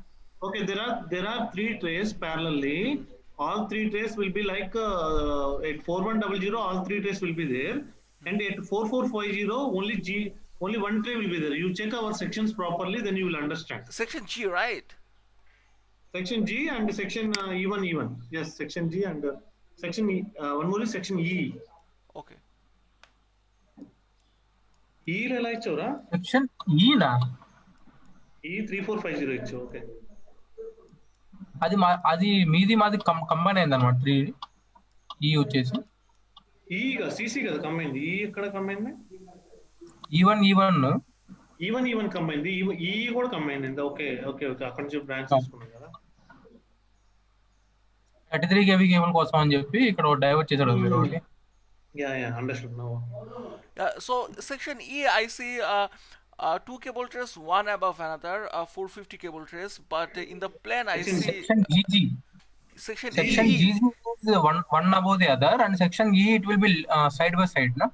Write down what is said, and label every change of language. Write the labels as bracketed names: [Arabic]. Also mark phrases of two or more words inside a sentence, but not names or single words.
[English] Okay, there are three trays parallelly. All three trays will be like at 4100, all three trays will be there, and at 4450 only one tray will be there. You check our sections properly, then you will understand. Section G, right? Section G and section E1. Yes, section G and section E. One more is section E. Okay. [Telugu] ఈ ఎలా ఇచ్చారా? [English] Section E na. [Telugu] ఈ 3450 ఇచ్చో. Okay. అది మీది మాది కంబైన్ అయింది అనమాట. 3 ఈ వచ్చేసి ఈ సిసి కదా కంబైన్. ఈ ఎక్కడ కంబైన్? ఈవన్ కంబైన్. ఈ కూడా కంబైన్ అయింది. ఓకే అక్కడ నుంచి బ్రాంచ్ తీసుకున్నాం కదా. 33 kV కేబుల్ కోసం అని చెప్పి ఇక్కడ డైవర్ట్ చేశాడు మీరు ఒకటి. [English] Yeah, understood now. So section E, I see two cable trays, one above another, 450 cable trays, but in the plan I see section GG. Section GG is one above the other, and section E it will be side by side, no?